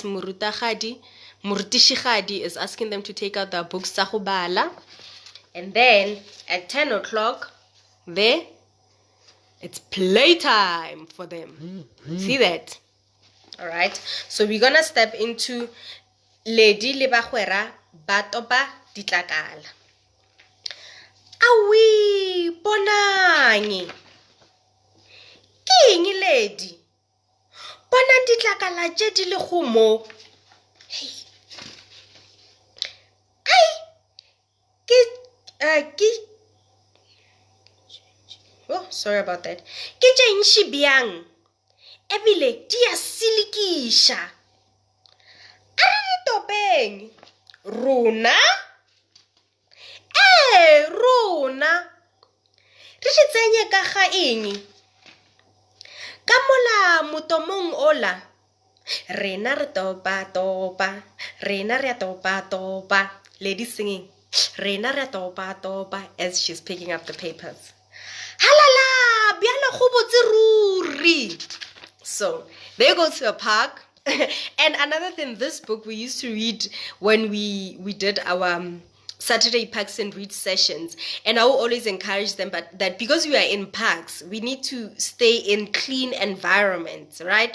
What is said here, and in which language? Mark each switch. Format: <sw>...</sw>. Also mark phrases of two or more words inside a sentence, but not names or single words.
<en>Murutishigadi is asking them to take out their books. Sahubala. And then at 10 o'clock, it's playtime for them. See that? All right. So we're going to step into</en> <nso>Ledi le bagwera ba topa ditlakala. Awi, bonang.</nso> <en>King Lady.</en> <nso>Bona ditlakala tše di le go mo.</nso> <en>Hey. Oh, sorry about that.</en> <nso>Ke tše ntši bjang. Ebile di a silikisha. A re ditopeng. Rona? Rona. Re di tsenye ka ga eng? Ka mola motomong ola. Rena re topa. Rena re topa.</nso> <en>Lady singing.</en> <nso>Rena re topa</nso> <en>as she's picking up the papers.</en> <nso>Halala, biala go botse ruri.</nso> <en>So they go to a park. And another thing, this book we used to read when we did our Saturday Parks and Read sessions, and I will always encourage them, but that because we are in parks, we need to stay in clean environments, right?</en>